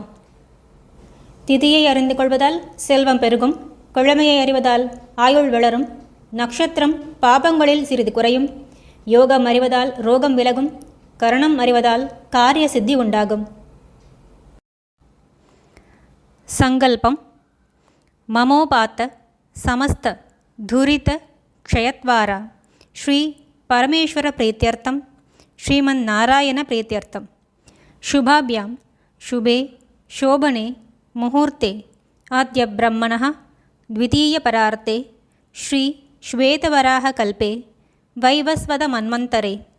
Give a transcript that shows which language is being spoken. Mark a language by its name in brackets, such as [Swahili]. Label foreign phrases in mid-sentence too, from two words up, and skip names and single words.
[Tamil] திதியை அறிந்து கொள்வதால் செல்வம் பெருகும், கிழமையை அறிவதால் ஆயுள் வளரும், நக்ஷத்திரம் பாபங்களில் சிறிது குறையும், யோகம் அறிவதால் ரோகம் விலகும், கரணம் அறிவதால் காரிய சித்தி உண்டாகும். [Sanskrit] सङ्कल्पम्: ममोपात्त समस्त दुरित क्षयद्वारा श्री परमेश्वर प्रीत्यर्थं, श्रीमन् नारायण प्रीत्यर्थं. शुभाभ्यां शुभे शोभने मुहूर्ते अद्य ब्रह्मणः द्वितीयपरार्ते श्री श्वेतवराहकल्पे वैवस्वतमन्वन्तरे